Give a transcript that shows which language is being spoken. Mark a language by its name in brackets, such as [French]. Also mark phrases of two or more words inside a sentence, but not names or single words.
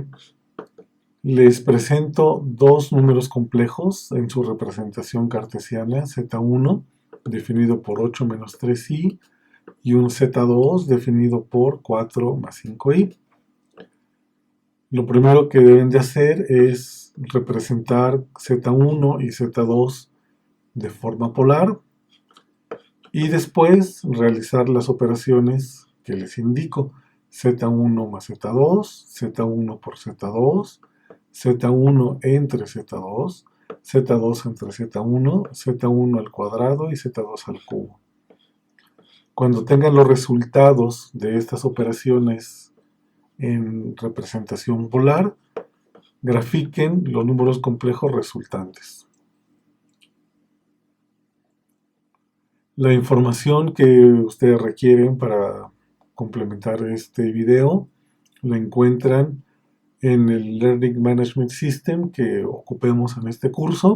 [Spanish] Les presento dos números complejos en su representación cartesiana, z1 definido por 8 menos 3i y un z2 definido por 4 más 5i. Lo primero que deben de hacer es representar z1 y z2 de forma polar y después realizar las operaciones que les indico: z1 más z2, z1 por z2, z1 entre z2, z2 entre z1, z1 al cuadrado y z2 al cubo. Cuando tengan los resultados de estas operaciones en representación polar, grafiquen los números complejos resultantes. La información que ustedes requieren para complementar este video la encuentran en el [English] Learning Management System [Spanish] que ocupemos en este curso.